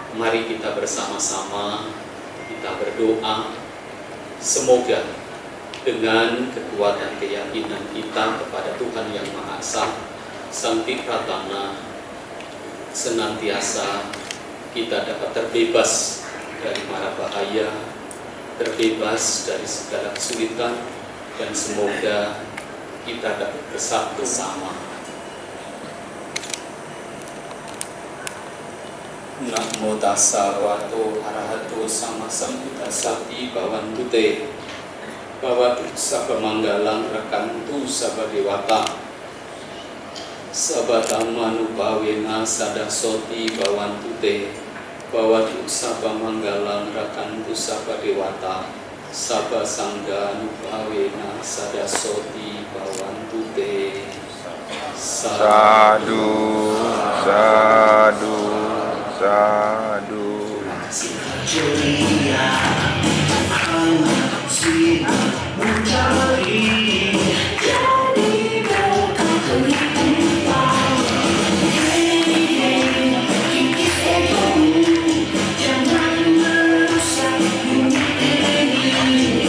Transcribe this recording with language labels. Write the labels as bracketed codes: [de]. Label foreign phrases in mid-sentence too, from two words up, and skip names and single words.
[id] Mari kita bersama-sama kita berdoa, semoga dengan kekuatan keyakinan kita kepada Tuhan Yang Maha Esa, Sang Tipratana, senantiasa kita dapat terbebas dari mara bahaya, terbebas dari segala kesulitan, dan semoga kita dapat bersatu sama. [pi] Namo tassa bhagavato arahato sama sambuddhassa bhavantu te bhavatu sabba manggalang rakantu sabba dewata sabba dhammanubhavena sadasoti bhavantu te bhavatu sabba manggalang rakantu sabba dewata sabba sanghanubhavena sadasoti bhavantu te. Sadu, sadu, sadu. [id] Ceria, anak sinar mencari, jadi berkelimpah. Hey, hey, kikis egomu, jangan merusak bumi ini.